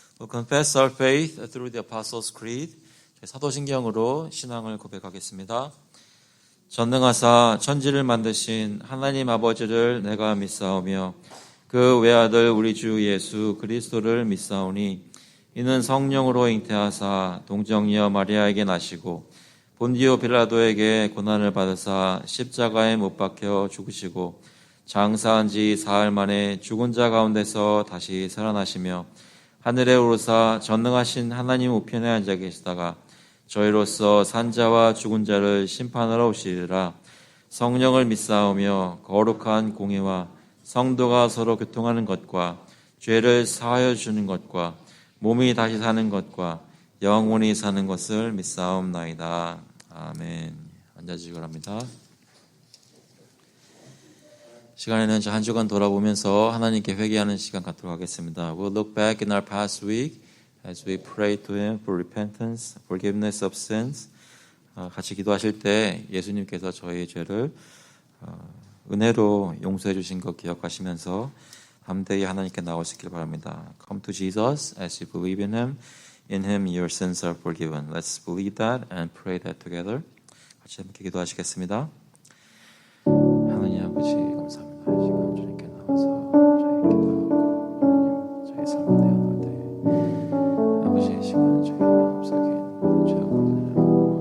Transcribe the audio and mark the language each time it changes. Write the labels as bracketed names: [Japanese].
[English] Confess our faith through the Apostles' Creed. [Korean] 사도신경으로 신앙을 고백하겠습니다. 전능하사 천지를 만드신 하나님 아버지를 내가 믿사오며 그 외아들 우리 주 예수 그리스도를 믿사오니 이는 성령으로 잉태하사 동정녀 마리아에게 나시고 본디오 빌라도에게 고난을 받으사 십자가에 못 박혀 죽으시고 장사한 지 사흘 만에 죽은 자 가운데서 다시 살아나시며 하늘에 오르사 전능하신 하나님 우편에 앉아 계시다가 저희로서 산자와 죽은 자를 심판하러 오시리라. 성령을 믿사오며 거룩한 공회와 성도가 서로 교통하는 것과 죄를 사하여 주는 것과 몸이 다시 사는 것과 영원히 사는 것을 믿사옵나이다. 아멘. 앉아주시기 바랍니다. 시간에는 한 주간 돌아보면서 하나님께 회개하는 시간 갖도록 하겠습니다. [English] We'll look back in our past week as we pray to Him for repentance, forgiveness of sins. [Korean] 같이 기도하실 때 예수님께서 저희의 죄를 은혜로 용서해 주신 것 기억하시면서 담대히 하나님께 나오시길 바랍니다. [English] Come to Jesus as you believe in Him. In Him your sins are forgiven. Let's believe that and pray that together. [Korean] 같이 함께 기도하시겠습니다. 하나님 아버지 감사합니다. 이 시간 주님께 나와서 저희 기도하고 저희 삶을 내어놓을 때 아버지 이 시간 저희 마음속에 모든 죄악을